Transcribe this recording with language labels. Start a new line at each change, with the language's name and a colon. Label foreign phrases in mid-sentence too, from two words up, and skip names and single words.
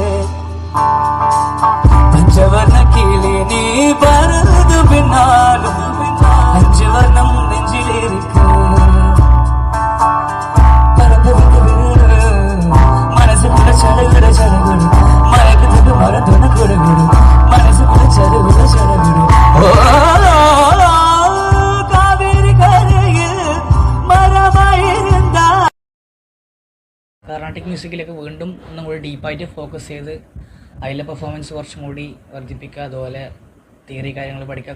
Tamil: பஞ்சவர்ண கிளி நீ பறந்து பின்னாலும் 5 வர்ணம் நெஞ்சிலிருக்கு. மனசுக்குள்ள சடகுட சடகுடு மயக்கத்துக்கு மரத்துண குடுகுடு மனசுக்குள்ள சடகுட சடகுடு.
English: Carnatic music
Malayalam: വീണ്ടും ഒന്നും കൂടി ഡീപ്പായിട്ട് ഫോക്കസ് ചെയ്ത് അതിലെ പെർഫോമൻസ് കുറച്ചും കൂടി വർദ്ധിപ്പിക്കുക, അതുപോലെ തിയറി കാര്യങ്ങൾ പഠിക്കുക.